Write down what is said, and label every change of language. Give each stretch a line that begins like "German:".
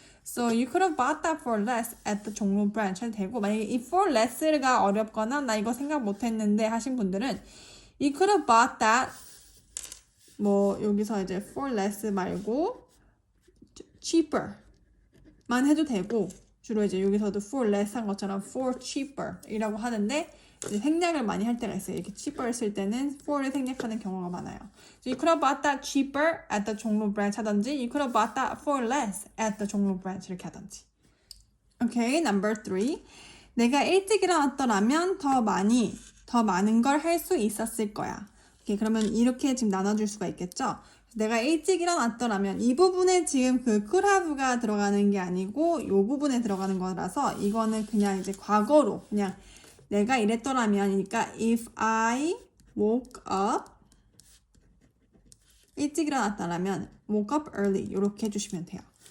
English: So you could have bought that for less at the 종로 branch
Korean: 해도 되고 만약에 이 for less가 어렵거나 나 이거 생각 못했는데 하신 분들은
English: you could have bought that
Korean: 뭐 여기서 이제
English: for less
Korean: 말고 cheaper만 해도 되고 주로 이제 여기서도 for less 한 것처럼
English: for cheaper
Korean: 이라고 하는데 이제 생략을 많이 할 때가 있어요. 이렇게 cheaper를 쓸 때는 for를 생략하는 경우가 많아요.
English: So you could have bought that cheaper at the 종로 branch
Korean: 하든지
English: you could have bought that for less at the 종로 branch
Korean: 이렇게 하든지.
English: Okay, number 3.
Korean: 내가 일찍 일어났더라면 더 많은 걸 할 수 있었을 거야. Okay, 그러면 이렇게 지금 나눠줄 수가 있겠죠? 내가 일찍 일어났더라면 이 부분에 지금 그 could have가 들어가는 게 아니고 이 부분에 들어가는 거라서 이거는 그냥 이제 과거로 그냥 내가 이랬더라면이니까
English: if I woke up
Korean: 일찍 일어났다라면
English: woke up early
Korean: 이렇게 해주시면 돼요.